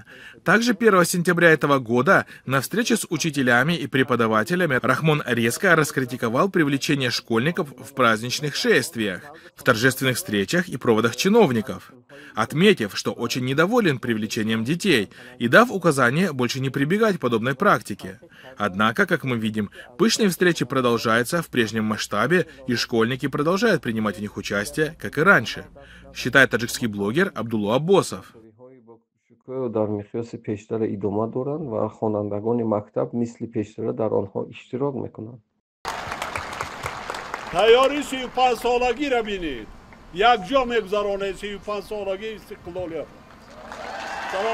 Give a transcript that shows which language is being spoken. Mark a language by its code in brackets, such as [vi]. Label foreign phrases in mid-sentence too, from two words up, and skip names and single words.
[ru] Также 1 сентября этого года на встрече с учителями и преподавателями Рахмон резко раскритиковал привлечение школьников в праздничных шествиях, в торжественных встречах и проводах чиновников, отметив, что очень недоволен привлечением детей и дав указание больше не прибегать к подобной практике. Однако, как мы видим, пышные встречи продолжаются в прежнем масштабе, и школьники продолжают принимать в них участие, как и раньше, считает таджикский блогер Абдулла Аббосов. [fa] در مقیاس پیشتر ادامه دارند و خوانندگان مکتب مثل پیشتر در آنها اشتراک میکنند. تیاری 35 سالگی را بینید. یک جا میگذرانه 35 سالگی استقلالیت.